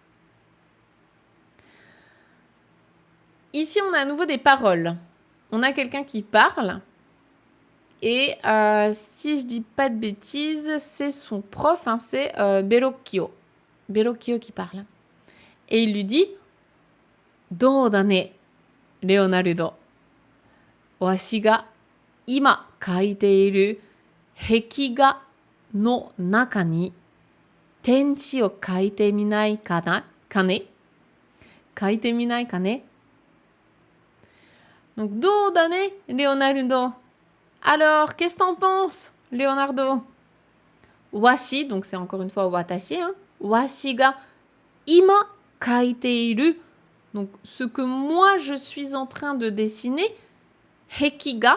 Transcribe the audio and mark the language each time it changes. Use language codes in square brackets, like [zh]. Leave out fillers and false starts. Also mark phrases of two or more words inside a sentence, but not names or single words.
[fr] Ici, on a à nouveau des paroles. On a quelqu'un qui parle, et si je dis pas de bêtises, c'est son prof, hein, c'est Berokio. Berokio qui parle. Et il lui dit « [ja] どうだね, [fr] Leonardo. [ja] わしが今描いている壁画の中に天地を描いてみないかね描いてみないかね Donc, どうだね, Leonardo. [fr] Alors, qu'est-ce que t'en penses, Leonardo? Washi, donc c'est encore une fois watashi, hein. [ja] わしが今描いている. [fr] Donc, ce que moi je suis en train de dessiner, hekiga.